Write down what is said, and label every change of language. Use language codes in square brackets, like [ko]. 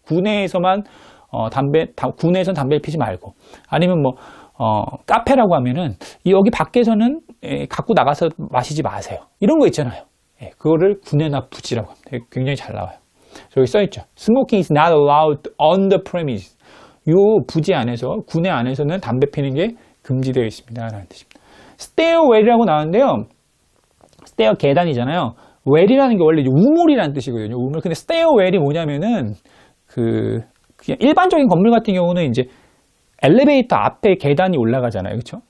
[ko] 구내에서는 담배를 피지 말고. 아니면 카페라고 하면은, 여기 밖에서는 갖고 나가서 마시지 마세요. 이런 거 있잖아요. 그거를 군해나 부지라고 합니다. 굉장히 잘 나와요. 여기 써있죠. [en] Smoking is not allowed on the premise. [ko] 요 부지 안에서, 군해 안에서는 담배 피는 게 금지되어 있습니다. 라는 뜻입니다. stairwell이라고 나오는데요. stair 계단이잖아요. well이라는 게 원래 우물이라는 뜻이거든요. 우물. 근데 stairwell이 뭐냐면은, 그냥 일반적인 건물 같은 경우는 이제 엘리베이터 앞에 계단이 올라가잖아요. 그렇죠?